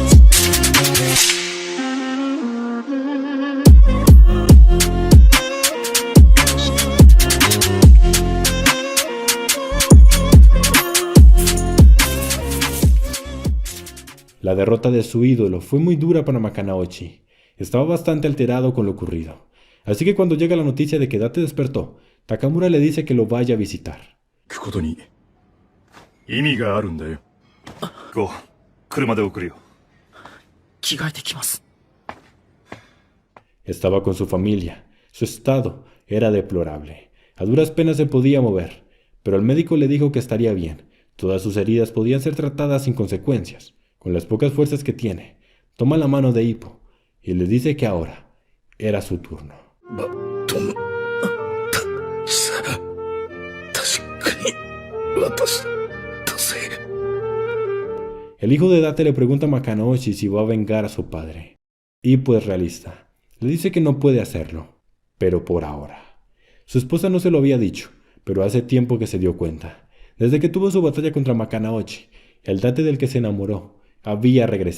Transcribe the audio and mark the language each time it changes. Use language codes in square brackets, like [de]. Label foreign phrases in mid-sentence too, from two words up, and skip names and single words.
[es] La derrota de su ídolo fue muy dura para Makanaochi. Estaba bastante alterado con lo ocurrido. Así que cuando llega la noticia de que Date despertó, Takamura le dice que lo vaya a visitar. [ja] 行くことに意味があるんだよ。ゴー、車で送るよ。着替えてきます。 [es] Estaba con su familia. Su estado era deplorable. A duras penas se podía mover, pero el médico le dijo que estaría bien. Todas sus heridas podían ser tratadas sin consecuencias. Con las pocas fuerzas que tiene, toma la mano de Ippo y le dice que ahora era su turno. [ja] 確かに私だぜ [es] El hijo de Date le pregunta a Makanaoshi si va a vengar a su padre. Ippo es realista. Le dice que no puede hacerlo, pero por ahora. Su esposa no se lo había dicho, pero hace tiempo que se dio cuenta. Desde que tuvo su batalla contra Makanaochi, el Date del que se enamoró había regresado.